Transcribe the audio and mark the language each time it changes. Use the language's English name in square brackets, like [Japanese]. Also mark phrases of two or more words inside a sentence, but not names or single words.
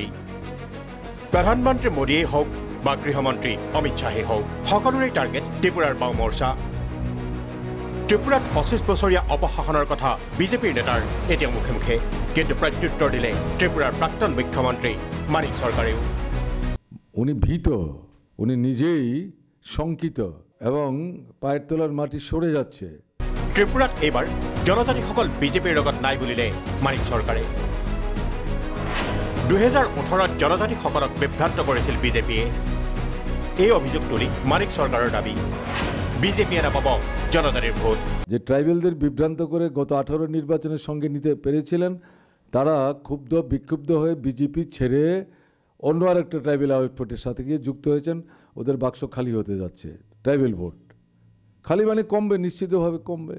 [Assamese] প্ৰধানমন্ত্ৰী মোদীয়েই হওক বা গৃহমন্ত্ৰী অমিত শ্বাহেই হওক, সকলোৰে টাৰ্গেট ত্ৰিপুৰাৰ বাওঁ মৰ্চা। ত্ৰিপুৰাত 25 বছৰীয়া অপশাসনৰ কথা বিজেপিৰ নেতাৰ এতিয়া মুখে মুখে, কিন্তু প্ৰত্যুত্তৰ দিলে ত্ৰিপুৰাৰ প্ৰাক্তন মুখ্যমন্ত্ৰী মানিক চৰকাৰেও। [Bangla] উনি ভীত, উনি নিজেই শঙ্কিত এবং পায়ের তলার মাটি সরে যাচ্ছে। [Assamese] ত্ৰিপুৰাত এইবাৰ জনজাতিসকল বিজেপিৰ লগত নাই বুলিলে মানিক চৰকাৰে। 2018ত জনজাতিসকলক বিভ্ৰান্ত কৰিছিল বিজেপিয়ে। এই অভিযোগ তুলি মানিক চৰকাৰৰ দাবী, বিজেপিয়ে নাপাব জনজাতির ভোট। [Bangla] যে ট্রাইবেলদের বিভ্রান্ত করে গত 18 নির্বাচনের সঙ্গে নিতে পেরেছিলেন, তারা ক্ষুব্ধ বিক্ষুব্ধ হয়ে বিজেপি ছেড়ে অন্য আরেকটা [English] tribal outfit's [Bangla] সাথে গিয়ে যুক্ত হয়েছেন। ওদের বাক্স খালি হতে যাচ্ছে, [English] tribal vote [Bangla] খালি মানে কমবে, নিশ্চিতভাবে কমবে।